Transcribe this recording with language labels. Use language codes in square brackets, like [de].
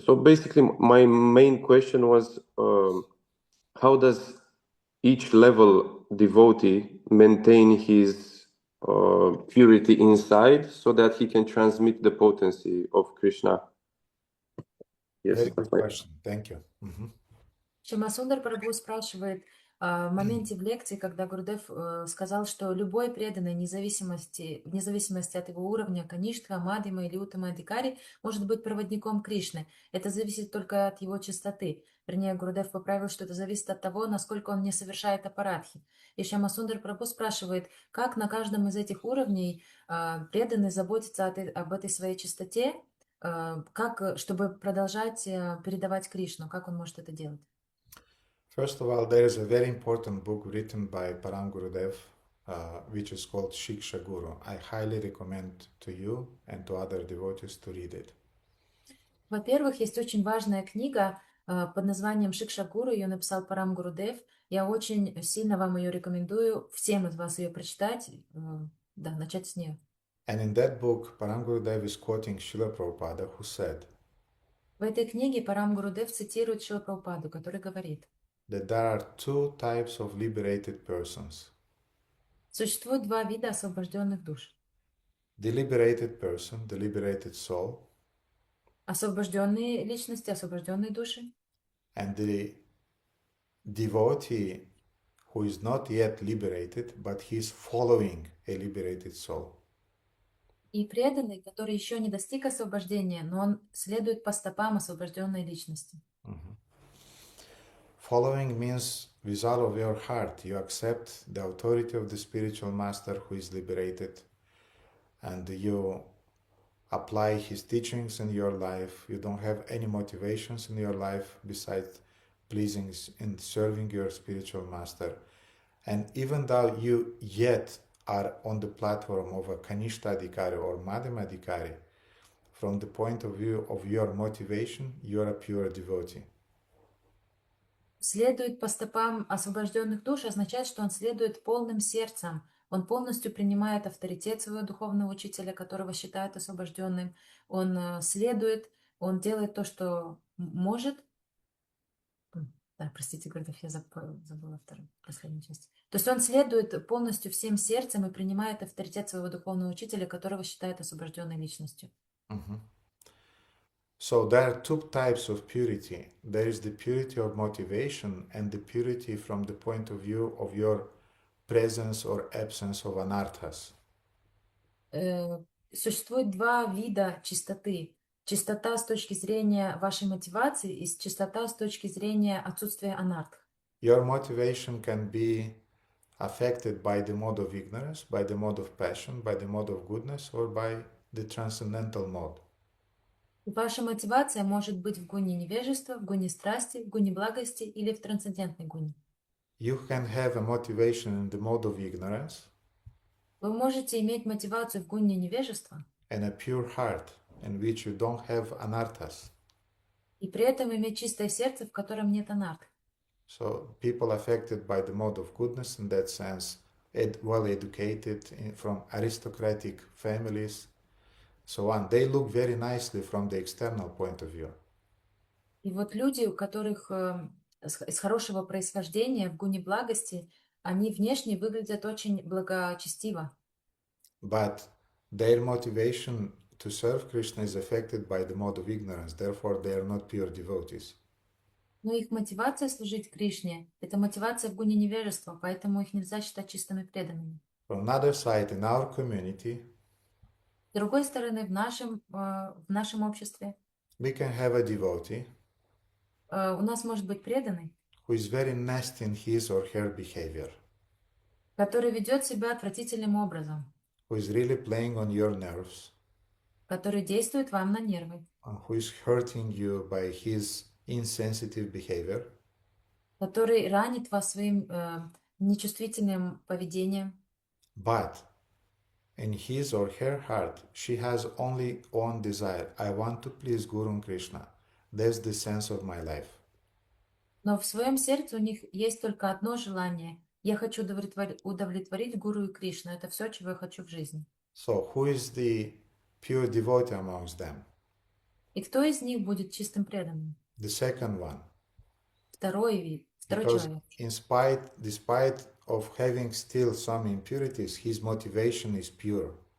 [en] So basically, my main question was, how does each level devotee maintain his purity inside so that he can transmit the potency of Krishna? Yes. Very good question. Thank you. [ru] Шамасундар Прабху спрашивает в моменте в лекции, когда Гурудев сказал, что любой преданный, вне зависимости от его уровня, Каништха, Мадхима или Уттама Адхикари, может быть проводником Кришны. Это зависит только от его чистоты. Вернее, Гурудев поправил, что это зависит от того, насколько он не совершает апарадхи. И Шамасундар Прабху спрашивает, как на каждом из этих уровней преданный заботится об этой своей чистоте, чтобы продолжать передавать Кришну, как он может это делать? [en] First of all, there is a very important book written by Param Gurudev, which is called Shiksha Guru. I highly recommend to you and to other devotees to read it. [ru] Во-первых, есть очень важная книга под названием Шикша Гуру, ее написал Парам Гурудев. Я очень сильно вам ее рекомендую, всем из вас ее прочитать, начать с нее. [en] And in that book, Param Gurudev is quoting Srila Prabhupada, who said [ru] В этой книге Парам Гурудев цитирует Шрила Прабхупаду, который говорит, [en] that there are two types of liberated persons. [ru] Существует два вида освобожденных душ. [en] The liberated person, the liberated soul, [ru] Освобожденные личности, освобожденные души. [en] and the devotee who is not yet liberated, but he is following a liberated soul. [ru] И преданный, который еще не достиг освобождения, но он следует по стопам освобожденной личности. [en] Following means with all of your heart you accept the authority of the spiritual master who is liberated, and you apply his teachings in your life. You don't have any motivations in your life besides pleasing and serving your spiritual master. And even though you yet are on the platform of a Kanishta Adhikari or Madhyama Adhikari, from the point of view of your motivation, you are a pure devotee. [ru] Следует по стопам освобожденных душ означает, что он следует полным сердцем. Он полностью принимает авторитет своего духовного учителя, которого считает освобожденным. Он следует, он делает то, что может. Да, простите, Гурдев, я забыла последнюю часть. То есть он следует полностью всем сердцем и принимает авторитет своего духовного учителя, которого считает освобожденной личностью. [en] So there are two types of purity. There is the purity of motivation and the purity from the point of view of your presence or absence of anarthas. [ru] Существует два вида чистоты. Чистота с точки зрения вашей мотивации и чистота с точки зрения отсутствия анарх. [en] Your motivation can be affected by the mode of ignorance, by the mode of passion, by the mode of goodness, or by the transcendental mode. [ru] Ваша мотивация может быть в гуне невежества, в гуне страсти, в гуне благости или в трансцендентной гуне. [en] You can have a motivation in the mode of ignorance. [ru] Вы можете иметь мотивацию в гуне невежества. [en] And a pure heart in which you don't have anarthas. [ru] И при этом иметь чистое сердце, в котором нет анарх. [en] So people affected by the mode of goodness in that sense, well educated from aristocratic families, so on, they look very nicely from the external point of view. [ru] И вот люди, у которых из хорошего происхождения, в гуне благости, они внешне выглядят очень благочестиво. [en] But their motivation to serve Krishna is affected by the mode of ignorance, therefore they are not pure devotees. [ru] Но их мотивация служить Кришне– это мотивация в гуне невежества, поэтому их нельзя считать чистыми преданными. [en] From another side, in our community, [ru] С другой стороны, в нашем обществе [en] we can have a devotee [ru] у нас может быть преданный, [en] who is very nasty in his or her behavior, [ru] который ведет себя отвратительным образом, [en] who is really playing on your nerves, [ru] который действует вам на нервы, [en] who is hurting you by his insensitive behavior, [ru] который ранит вас своим нечувствительным поведением. [en] but in his or her heart, she has only one desire. I want to please Guru and Krishna. That's the sense of my life. [ru] Но в своем сердце у них есть только одно желание. Я хочу удовлетворить Гуру и Кришну. Это все, чего я хочу в жизни. [en] So, who is the pure devotee amongst them? [ru] И кто из них будет чистым преданным? [en] The second one. [ru] Второй вид, второй [en] Because [ru] человек. [en] despite of having still some impurities, his motivation is pure.